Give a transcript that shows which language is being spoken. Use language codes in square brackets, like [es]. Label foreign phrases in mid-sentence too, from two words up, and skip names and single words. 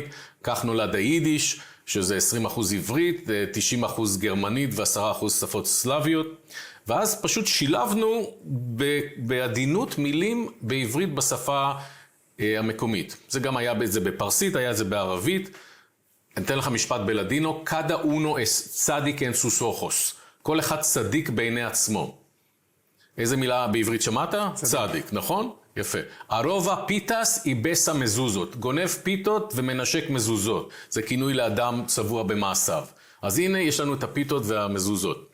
[he] כך נולד היידיש, שזה 20% עברית, 90% גרמנית ו10% שפות סלאביות. ואז פשוט שילבנו בעדינות מילים בעברית בשפה המקומית. זה גם היה זה בפרסית, היה זה בערבית. אני אתן לך משפט בלדינו, [lad] cada uno es צדיק en sus ojos. [he] כל אחד צדיק בעיני עצמו. איזה מילה בעברית שמעת? צדיק, נכון? יפה. [lad] Arova pitas i besa mezuzot. [he] גונב פיתות ומנשק מזוזות. זה כינוי לאדם צבוע במעשיו. אז הנה יש לנו את הפיתות והמזוזות.